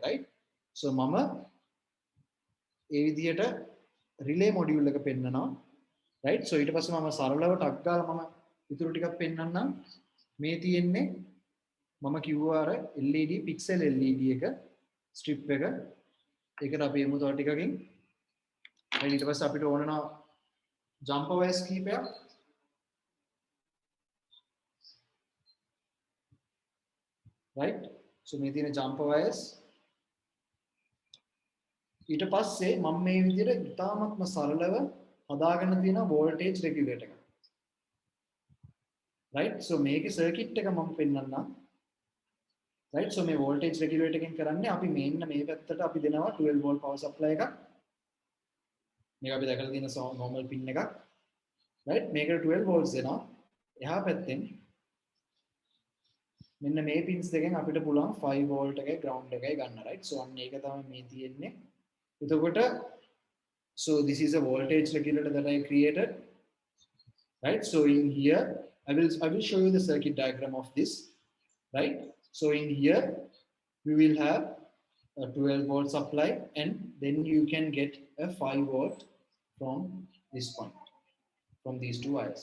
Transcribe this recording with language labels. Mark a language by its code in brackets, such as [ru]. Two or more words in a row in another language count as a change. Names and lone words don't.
[en] right, so [si] මම ඒ විදිහට [en] relay module [si] එක පෙන්නනවා. [en] right, so [si] ඊට පස්සේ මම සරලව ටක් ගාලා මම ඉතුරු ටිකක් පෙන්නන්නම්. මේ තියෙන්නේ මම කිව්වා අර [en] LED pixel LED [si] එක strip එක. ඒකට අපි එමු තව ටිකකින්. ඊට පස්සේ අපිට ඕන නම් [en] jumper wires [si] කීපයක්. [en] right, so [si] මේ තියෙන [en] jumper wires. [si] ඊට පස්සේ මම මේ විදිහට ඉතාමත්ම සරලව හදාගෙන තියෙන [en] voltage regulator [si] එක. [en] right, so [si] මේකේ circuit එක මම පෙන්නන්නම්. [en] right, so [si] මේ [en] voltage regulator [si] එකෙන් කරන්නේ අපි මෙන්න මේ පැත්තට අපි දෙනවා [en] 12 volt power supply [si] එකක්. මේක අපි දැකලා තියෙන [en] normal pin [si] එකක්. right, මේකට 12 volts දෙනවා. එහා පැත්තෙන් මෙන්න මේ pins දෙකෙන් අපිට පුළුවන් 5 volt එකයි ground එකයි ගන්න. [en] right, so [si] අන්න ඒක තමයි මේ තියෙන්නේ. [en] එතකොට so this is a voltage regulator that I created. right, so in here I will show you the circuit diagram of this. right, so in here we will have a 12 volt supply and then you can get a 5 volt from this point, from these two wires.